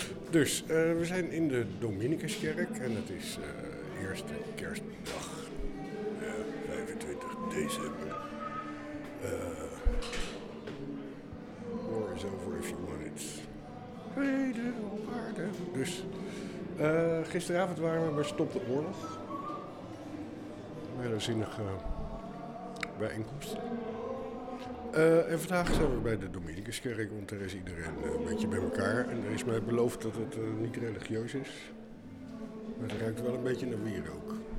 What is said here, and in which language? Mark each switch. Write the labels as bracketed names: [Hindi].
[Dutch] Dus we zijn in de Dominicuskerk en het is eerste kerstdag, 25 december. [English] War is over if you want it. [Dutch] Vrede op aarde. Dus gisteravond waren we bij Stop de Oorlog. Een hele zinnige bijeenkomst. En vandaag zijn we bij de Dominicuskerk, want er is iedereen een beetje bij elkaar. En er is mij beloofd dat het niet religieus is. Maar het ruikt wel een beetje naar wierook.